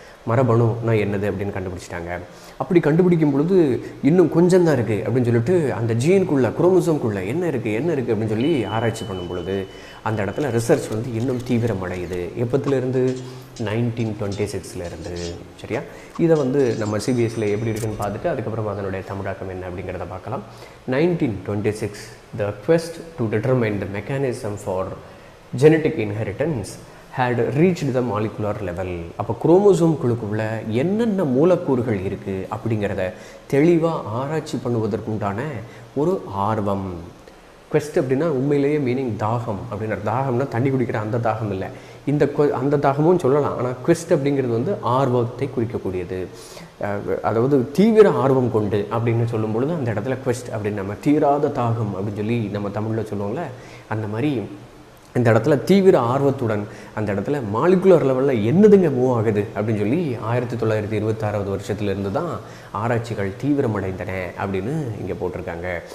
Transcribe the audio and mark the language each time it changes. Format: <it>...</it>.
<ta>மரபணுனா என்னது அப்படின்னு கண்டுபிடிச்சிட்டாங்க. அப்படி கண்டுபிடிக்கும் பொழுது இன்னும் கொஞ்சம் தான் இருக்குது அப்படின்னு சொல்லிட்டு அந்த ஜீனுக்குள்ளே குரோமோசோம்குள்ளே என்ன இருக்குது அப்படின்னு சொல்லி ஆராய்ச்சி பண்ணும் பொழுது அந்த இடத்துல ரிசர்ச் வந்து இன்னும் தீவிரமடையுது. எப்போத்துலேருந்து? 1926 சரியா? இதை வந்து நம்ம சிபிஎஸ்சியில் எப்படி இருக்குன்னு பார்த்துட்டு அதுக்கப்புறம் அதனுடைய தமிழாக்கம் என்ன அப்படிங்கிறத பார்க்கலாம்.</ta> <en>1926 the quest to determine the mechanism for genetic inheritance had reached the molecular level.</en> <ta>அப்போ குரோமோசோம் குழுக்குள்ள என்னென்ன மூலக்கூறுகள் இருக்குது அப்படிங்கிறத தெளிவாக ஆராய்ச்சி பண்ணுவதற்குண்டான ஒரு ஆர்வம். குவெஸ்ட் அப்படின்னா உண்மையிலேயே மீனிங் தாகம் அப்படின்ற, தாகம்னா தண்ணி குடிக்கிற அந்த தாகம் இல்லை, அந்த தாகமும் சொல்லலாம். ஆனால் குவெஸ்ட் அப்படிங்கிறது வந்து ஆர்வத்தை குறிக்கக்கூடியது. அதாவது தீவிர ஆர்வம் கொண்டு அப்படின்னு சொல்லும் பொழுது அந்த இடத்துல குவெஸ்ட் அப்படின்னு நம்ம தீராத தாகம் அப்படின்னு சொல்லி நம்ம தமிழில் சொல்லுவோம்ல, அந்த மாதிரி இந்த இடத்துல தீவிர ஆர்வத்துடன் அந்த இடத்துல மாலிகுலர் லெவலில் என்னதுங்க மூவ் ஆகுது அப்படின்னு சொல்லி 1926 வருஷத்துலேருந்து தான் ஆராய்ச்சிகள் தீவிரமடைந்தன அப்படின்னு இங்கே போட்டிருக்காங்க.</ta>